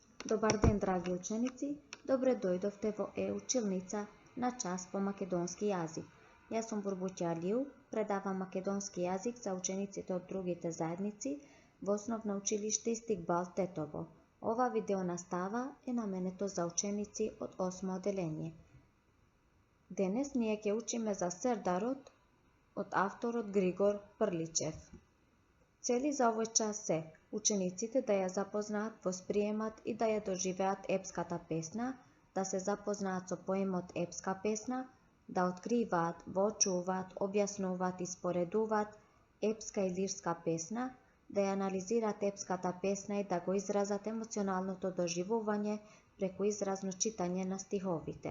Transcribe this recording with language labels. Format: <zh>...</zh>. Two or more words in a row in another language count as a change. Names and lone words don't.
<mk>Добар ден, драги ученици, добре дојдовте во е-училница на час по македонски јазик. Ја сам Burbuća Aliju, предавам македонски језик за ученици од другите заедници в основно училиште Istiqbal Tetovo. Ова видео настава је наменето за ученици од 8. odelenje. Денес ние ќе учиме за Сердарот од авторот Григор Прличев. Цели за овој час се учениците да ја запознаат, восприемат и да ја доживеат епската песна, да се запознаат со поемот епска песна, да откриваат, воочуваат, објаснуваат и споредуваат епска и лирска песна, да ја анализираат епската песна и да го изразат емоционалното доживување преку изразно читање на стиховите.</mk>